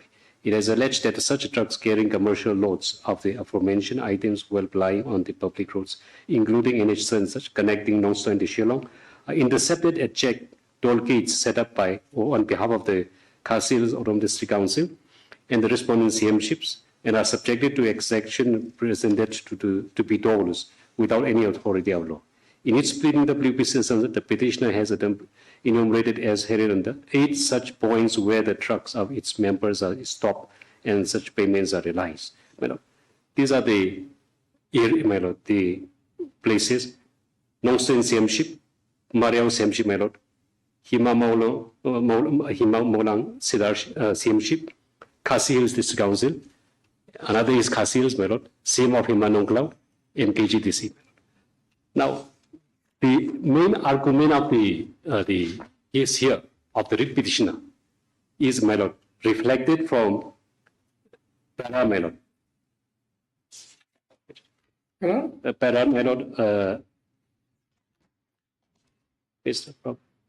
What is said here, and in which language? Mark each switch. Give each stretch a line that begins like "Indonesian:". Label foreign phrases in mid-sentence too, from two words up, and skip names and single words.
English: It has alleged that such trucks carrying commercial loads of the aforementioned items while plying on the public roads, including NH Sunset, connecting Nongstow and Shillong, are intercepted at check toll gates set up by or on behalf of the Khasi Hills Autumn District Council and the responding CM ships, and are subjected to exaction presented to be tolls without any authority of law. In its pleading, WPC, the petitioner has enumerated as headed under 8 such points where the trucks of its members are stopped and such payments are realized. These are the places: Nongstow CM ship, Mariao CM ship, Hima Molang Sidar CM ship, Khasi Hills District Council. Another is Khasi Hills, CM of Hima Nongklaw, and KGDC. Now, the main argument of the case here of the writ petitioner is, reflected from para, is the problem.